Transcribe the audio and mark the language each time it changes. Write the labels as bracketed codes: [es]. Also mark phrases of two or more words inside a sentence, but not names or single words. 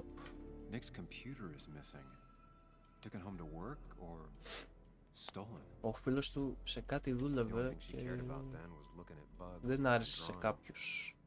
[en] Nick's computer is missing. Took it home to work or stolen. [el] Ο φίλος του σε κάτι δούλευε και δεν άρεσε σε κάποιους.